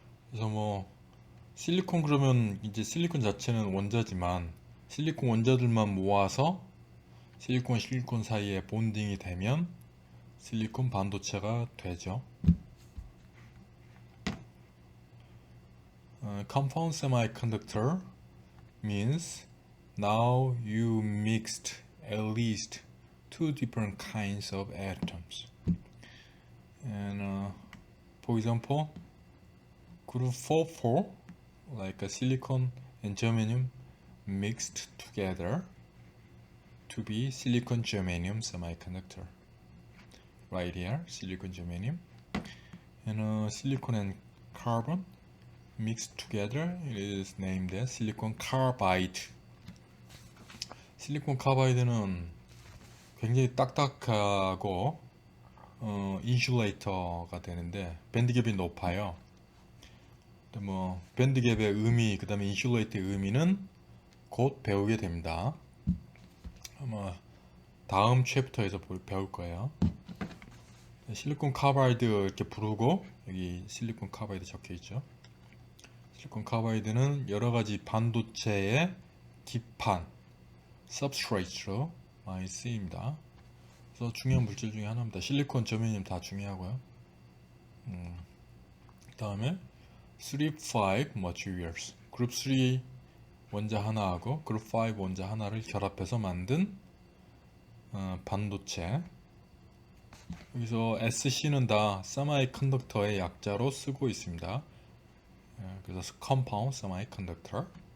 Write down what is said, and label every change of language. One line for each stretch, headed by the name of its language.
Korean: 그래서 뭐 실리콘 그러면 이제 실리콘 자체는 원자지만 실리콘 원자들만 모아서 실리콘 사이에 본딩이 되면 실리콘 반도체가 되죠.
English: Compound semiconductor means now you mixed at least two different kinds of atoms. And for example, group 4,4, like a silicon and germanium mixed together to be silicon germanium semiconductor. Right here, silicon germanium. And silicon and carbon mixed together, it is named as silicon carbide.
Korean: 실리콘 카바이드는 굉장히 딱딱하고 인슐레이터가 되는데 밴드갭이 높아요. 근데 뭐 밴드갭의 의미, 그 다음에 인슐레이터의 의미는 곧 배우게 됩니다. 아마 다음 챕터에서 배울 거예요. 실리콘 카바이드 이렇게 부르고 여기 실리콘 카바이드 적혀 있죠. 실리콘 카바이드는 여러 가지 반도체의 기판, substrate로 많이 쓰입니다. 그래서 중요한 물질 중에 하나입니다. 실리콘, 저메늄 다 중요하고요. 그 다음에 3, 5 materials. 그룹 3 원자 하나하고 그룹 5 원자 하나를 결합해서 만든 반도체. 여기서 SC는 다 세미컨덕터의 약자로 쓰고 있습니다. 그래서 compound semiconductor.